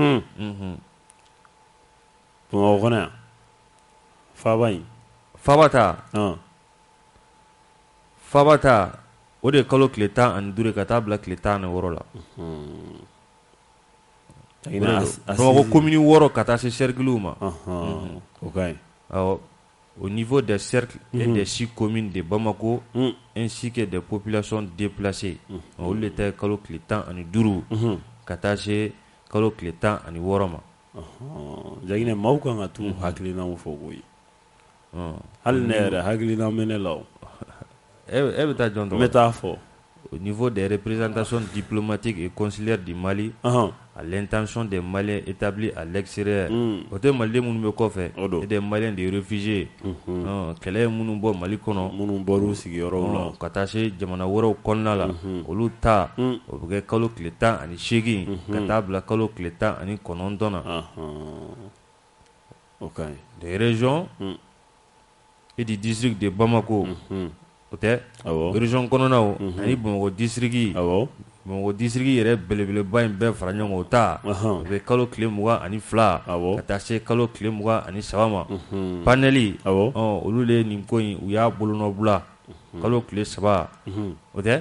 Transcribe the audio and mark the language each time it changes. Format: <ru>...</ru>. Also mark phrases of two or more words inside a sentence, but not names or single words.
<bm>Bamako kɔnɔ yan Faba ta o de kalo tile 15 ka taa bila tile 16 la Bamako commune 6 ka taa se cercle ma</bm> <fr>au niveau des cercles et des 6 communes de Bamako ainsi que des populations déplacées</fr> <bm>olu de ta kalo tile 15 ka taa se kalo tile 16 ma Jaginɛ maaw kan ka t'u hakilinaw fɔ koyi hali ne yɛrɛ hakilina bɛ ne la e bɛ taa jɔn tɔgɔ n bɛ taa fɔ</bm> <fr>au niveau des représentations diplomatiques et consulaires du Mali à l'intention des Maliens établis à l'extérieur</fr> <bm>o tɛ maliden minnu bɛ kɔfɛ</bm> <fr>et des Maliens de réfugiés</fr> <bm>kɛlɛ ye minnu bɔ Mali kɔnɔ minnu bɔr'u sigiyɔrɔw la ka taa se jamana wɛrɛw kɔnɔna la olu ta o bɛ kɛ kalo tile 18 ka taa bila kalo tile 19 na</bm> <fr>des régions et du district de Bamako</fr> <bm>o tɛ région kɔnɔnaw ani Bamako district bon o district yɛrɛ belebeleba in bɛɛ fara ɲɔgɔn kan o ta o bɛ kalo tile 22 ka taa se kalo tile 23 ma paneli olu de nin ko in u y'a bolonɔbila kalo tile 3 o tɛ</bm>